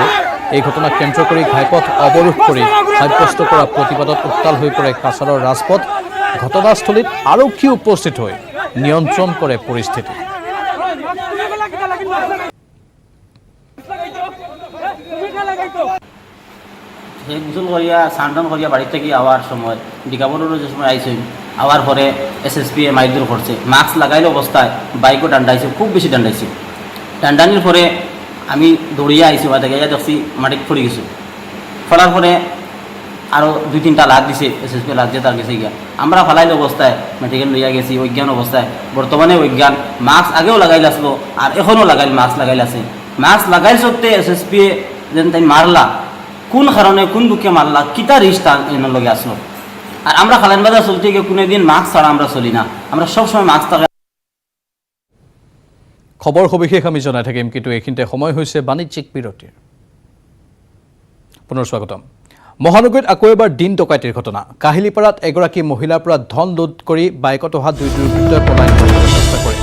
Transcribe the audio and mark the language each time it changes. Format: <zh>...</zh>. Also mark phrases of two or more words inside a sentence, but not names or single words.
<as>এই ঘটনাক কেন্দ্ৰ কৰি ঘাইপথ অৱৰোধ কৰি সাব্যস্ত কৰা প্ৰতিবাদত উত্তাল হৈ পৰে কাছাৰৰ ৰাজপথ। ঘটনাস্থলীত আৰক্ষী উপস্থিত হৈ নিয়ন্ত্ৰণ কৰে পৰিস্থিতি।</as> <bn>সেই গোসল করিয়া সান্ডন করিয়া বাড়ি থেকে আওয়ার সময় ডিকাবরেরও যে সময় আইসই আওয়ার পরে SSBয়ে মাইদুর করছে। মাস্ক লাগাইলে অবস্থায় বাইকও ডান্ডাইছে, খুব বেশি ডান্ডাইছে। ডান্ডানির পরে আমি দৌড়িয়া আইসি ওয়া থেকে দেখছি মাটিত পড়ে গেছি। ফলার পরে আরও 2-3টা লাগ দিছে। SSB লাগ দিয়ে তার গেছে গিয়া। আমরা ফালাইলে অবস্থায় মেডিকেল লইয়া গেছি অজ্ঞান অবস্থায়। বর্তমানে অজ্ঞান। মাস্ক আগেও লাগাইল আসলো আর এখনও লাগাইল মাস্ক লাগাইল আছে। মাস্ক লাগাইল সত্ত্বে SSBয়ে যেন তাই মারলা, কোন কারণে কোন দুঃখে মারলা, কিতা রিস্তা এনার লগে আসলো। আর আমরা খালাইন বাজার চলতে গিয়ে কোনো দিন মাস্ক ছাড়া আমরা চলি না। আমরা সবসময় মাস্ক থাকে।</bn> <as>খবৰ সবিশেষ আমি জনাই থাকিম, কিন্তু এইখিনিতে সময় হৈছে বাণিজ্যিক বিৰতিৰ। পুনৰ স্বাগতম। মহানগৰীত আকৌ এবাৰ দিন ডকাইতিৰ ঘটনা। কাহিলীপাৰাত এগৰাকী মহিলাৰ পৰা ধন লুট কৰি বাইকত অহা 2 দুৰ্বৃত্তই পলায়ন কৰিবলৈ চেষ্টা কৰে।</as>